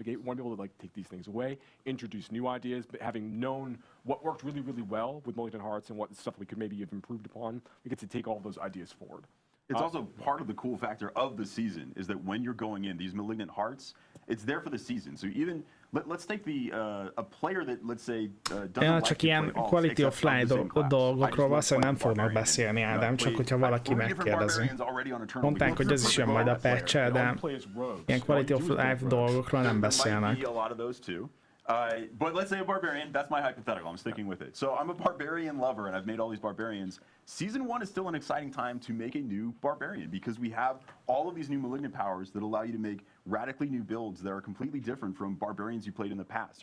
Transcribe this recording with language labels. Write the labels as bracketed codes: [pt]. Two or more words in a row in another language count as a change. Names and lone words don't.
[en] We want to be able to like take these things away, introduce new ideas, but having known what worked really, really well with Malignant Hearts and what stuff we could maybe have improved upon, we get to take all of those ideas forward. It's also part of the cool factor of the season is that when you're going in, these Malignant Hearts, it's there for the season. So even let's take a player that let's say doesn't [hu] csak ilyen [en] quality of life [hu] dolgokról valószínűleg nem fognak beszélni, Ádám, csak hogyha valaki megkérdezi. Mondták, hogy ez is jön majd a patch-el, de ilyen [en] quality of life [hu] dolgokról nem beszélnek. [en] But let's say a barbarian, that's my hypothetical, I'm sticking with it. So I'm a barbarian lover and I've made all these barbarians. Season 1 is still an exciting time to make a new barbarian because we have all of these new malignant powers that allow you to make radically new builds that are completely different from barbarians you played in the past.